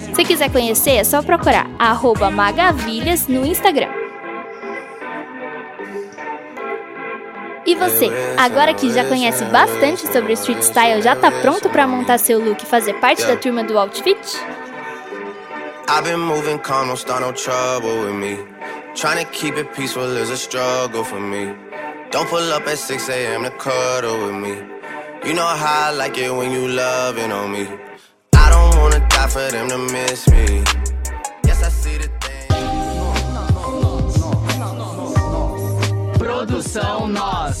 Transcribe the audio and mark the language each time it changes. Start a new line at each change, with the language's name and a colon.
Portuguese: Se quiser conhecer, é só procurar @magavilhas no Instagram. E você, agora que já conhece bastante sobre street style, já tá pronto pra montar seu look e fazer parte da turma do Outfit?
English: I've been moving calm, don't start no trouble with me. Trying to keep it peaceful is a struggle for me. Don't pull up at 6 a.m. to cuddle with me. You know how I like it when you loving on me. I don't wanna die for them to miss me. Yes, I see the thing.
Portuguese: Produção 9.